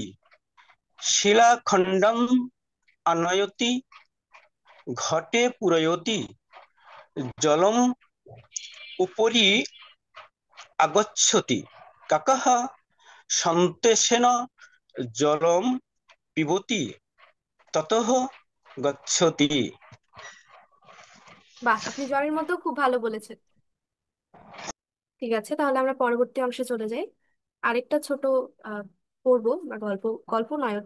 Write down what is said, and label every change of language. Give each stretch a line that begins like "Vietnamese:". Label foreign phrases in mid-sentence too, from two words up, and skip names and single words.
Sanskrit: शिलाखण्डम् आनयति, घटे पूरयति, जलम् उपरि आगच्छति। काकः सन्देशेन जलं पिबति, ततः गच्छति।
Bangla: বাহ, আপনি জ্বরের মতো খুব ভালো বলেছেন। ঠিক আছে, তাহলে আমরা পরবর্তী অংশে চলে যাই। আরেকটা ছোট আহ পড়বো বা গল্প, গল্প নয় ওটা।